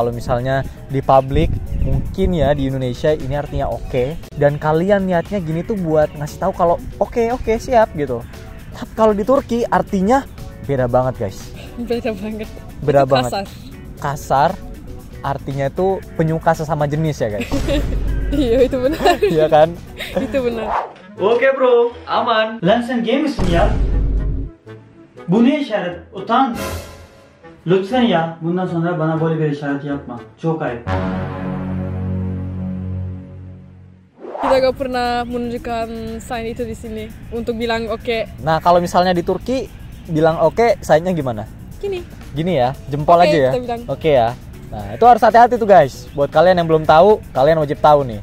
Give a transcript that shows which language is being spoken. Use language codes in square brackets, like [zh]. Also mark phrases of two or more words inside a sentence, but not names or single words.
[id] Kalau misalnya di publik, mungkin ya di Indonesia ini artinya oke, dan kalian niatnya gini tuh buat ngasih tahu kalau oke siap gitu. Tapi kalau di Turki artinya beda banget guys. Beda banget. Beda Itu banget. Kasar artinya itu penyuka sesama jenis ya guys. Iya itu benar. Iya kan? Itu benar. Oke bro, aman. [tr] Lan sen gay misin ya? Bu ne işaret? Utan. Lütfen ya, bundan sonra bana böyle bir işaret yapma. Çok ayıp. [id] Kita gak pernah menunjukkan sign itu di sini untuk bilang oke. Nah kalau misalnya di Turki bilang oke, sign-nya gimana? Gini. Gini ya, jempol Oke, aja ya. kita bilang. Oke ya. Nah itu harus hati-hati tuh guys. Buat kalian yang belum tahu, kalian wajib tahu nih.